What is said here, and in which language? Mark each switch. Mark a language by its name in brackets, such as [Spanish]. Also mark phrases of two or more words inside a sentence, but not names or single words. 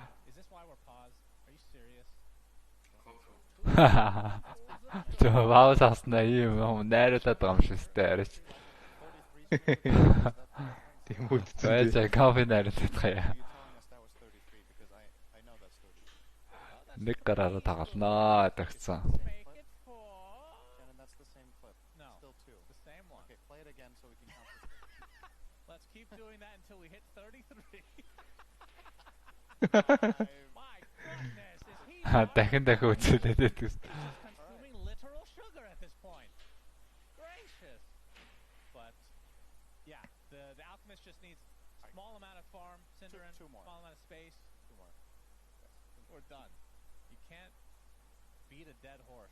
[Mongolian] Тэ ваусаснаа юм найруулад байгаа юм шүү дээ арич. Тийм үү. За кофе найруулад байгаа. Нэг гараараа тагалнаа тэгсэн. [English] Let's keep doing that until we hit 33. My goodness, is he [Mongolian] дахин үзүүлээд [English] consuming literal sugar at this point? Gracious. but yeah, the Alchemist just needs small amount of farm, Cinderin, Two more. small amount of space. Two more. We're done. You can't beat a dead horse.